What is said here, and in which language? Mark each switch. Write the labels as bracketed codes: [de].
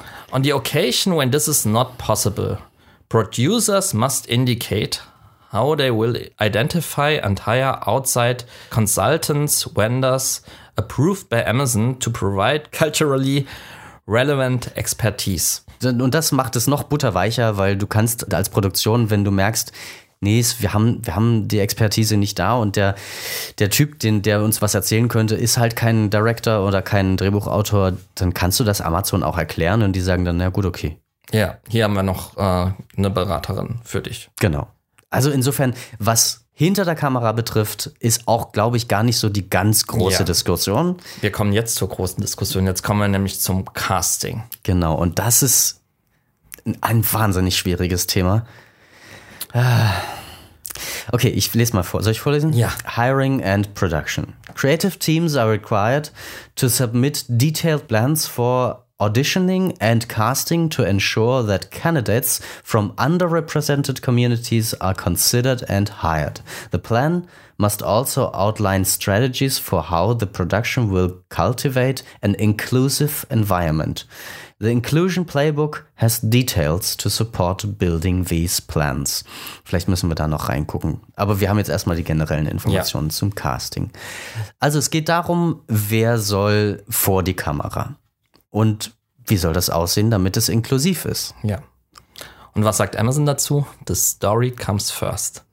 [en] On the occasion when this is not possible, producers must indicate how they will identify and hire outside consultants, vendors, approved by Amazon to provide culturally relevant expertise. [de] Und das macht es noch butterweicher, weil du kannst als Produktion, wenn du merkst, nee, wir haben die Expertise nicht da und der Typ, der uns was erzählen könnte, ist halt kein Director oder kein Drehbuchautor, dann kannst du das Amazon auch erklären und die sagen dann, na gut, okay. Ja, hier haben wir noch eine Beraterin für dich. Genau. Also insofern, was hinter der Kamera betrifft, ist auch, glaube ich, gar nicht so die ganz große Diskussion. Wir kommen jetzt zur großen Diskussion. Jetzt kommen wir nämlich zum Casting. Genau, und das ist ein wahnsinnig schwieriges Thema. Okay, ich lese mal vor. Soll ich vorlesen? Ja. [en] Hiring and production. Creative teams are required to submit detailed plans for auditioning and casting to ensure that candidates from underrepresented communities are considered and hired. The plan must also outline strategies for how the production will cultivate an inclusive environment. The Inclusion Playbook has details to support building these plans. [de] Vielleicht müssen wir da noch reingucken. Aber wir haben jetzt erstmal die generellen Informationen zum Casting. Also es geht darum, wer soll vor die Kamera? Und wie soll das aussehen, damit es inklusiv ist? Ja. Und was sagt Amazon dazu? [en] The story comes first.